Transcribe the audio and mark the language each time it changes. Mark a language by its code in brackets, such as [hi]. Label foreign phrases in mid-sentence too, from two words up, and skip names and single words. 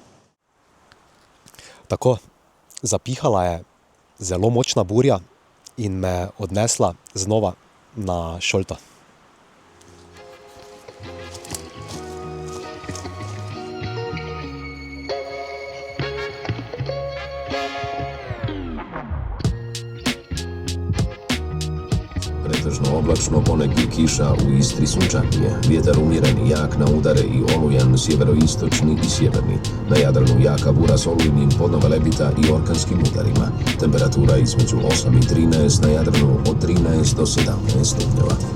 [sl] Tako, zapihala je zelo močna burja in me odnesla znova na šolto. [hr] Pretežno oblačno, ponegdje kiša, u Istri sunčanije. Vjetar umjeren, jak na udare i olujan, sjeveroistočni i sjeverni. Na Jadranu jaka bura s olujnim podnova lebita i orkanskim udarima. Temperatura između 8 i 13, na Jadranu od 13 do 17 stupnjeva.